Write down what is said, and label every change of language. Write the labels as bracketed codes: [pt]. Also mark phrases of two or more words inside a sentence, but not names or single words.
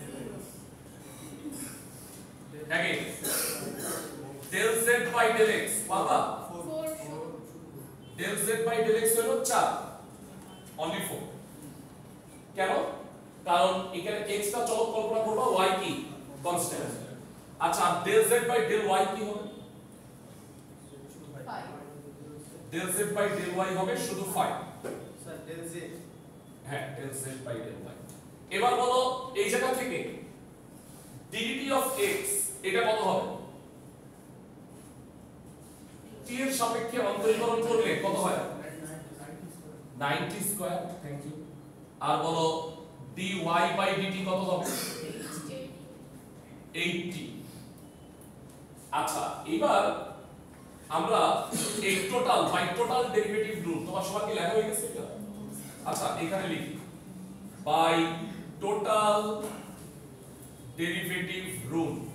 [bn] again [en] del z by del x [bn] বাবা 4 [en] del z by del x [bn] হলো 4 only 4 কেন কারণ এখানে x টা চলক কল্পনা করবা y কি কনস্ট্যান্ট আচ্ছা [en] del z by del y [bn] কি হবে 5 [en] del z by del y [bn] হবে শুধু 5 [en] স্যার del z [bn] হ্যাঁ [en] del z by del y [bn] এবার বলো এই জায়গা থেকে [en] dt of x [bn] এটা কত হবে t এর সাপেক্ষে অন্তরীকরণ করলে কত হয় 90 [en] square thank you [bn] আর বলো [en] dy by dt [bn] কত হবে 80 আচ্ছা এবার আমরা এই [en] total by total derivative rule [bn] তোমার সবার কি লেখা হয়ে গেছে এটা আচ্ছা এখানে লিখি [en] by total derivative rule